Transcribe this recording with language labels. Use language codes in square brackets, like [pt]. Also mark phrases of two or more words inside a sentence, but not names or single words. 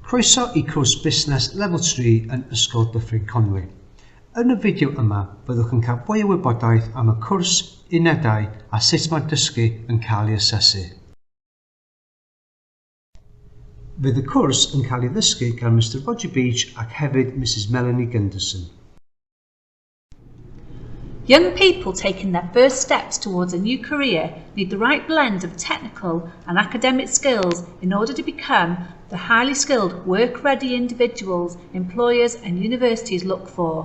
[cy] Croeso I cwrs Busnes Level 3 yn Ysgol Dyffryn Conwy. Yn y fideo yma, byddwch yn cael fwy o wybodaeth am y cwrs, unedau a sut mae'r dysgu yn cael ei asesu. Fydd y cwrs yn cael ei ddysgu gan Mr Roger Beach ac hefyd Mrs Melanie Gunderson. [en] Young people taking their first steps towards a new career need the right blend of technical and academic skills in order to become the highly skilled, work-ready individuals employers and universities look for.